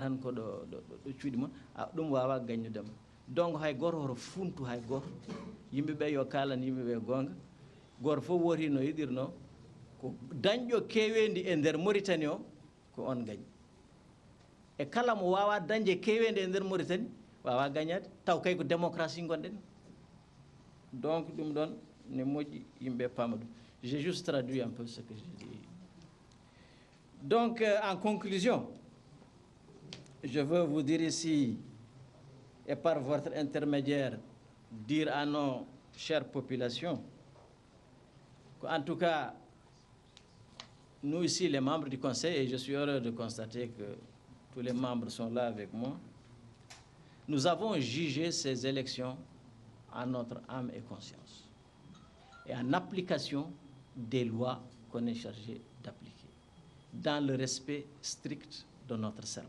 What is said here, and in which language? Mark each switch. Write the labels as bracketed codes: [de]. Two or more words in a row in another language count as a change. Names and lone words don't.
[ff] tan ko ɗo cuuɗi moon ɗum wawa gañnudema donc hay goto hoto funtu hay goto yimɓeɓe yo kalan yimɓeɓe gonga goto fof wooti no yiɗirno ko dañƴo kewendi e nder Mauritanie o ko on gañi e kala mo wawa dañde kewendi e nder Mauritanie wawa gañade taw kay ko démocratie gonɗen donc ɗum ɗon ne moƴƴi yimɓe pama ɗum [fr] j'ai juste traduit un peu ce que j'ai dit. Donc en conclusion, je veux vous dire ici et par votre intermédiaire dire à nos chères populations qu'en tout cas nous ici les membres du Conseil, et je suis heureux de constater que tous les membres sont là avec moi, nous avons jugé ces élections en notre âme et conscience et en application des lois qu'on est chargé d'appliquer, dans le respect strict de notre serment.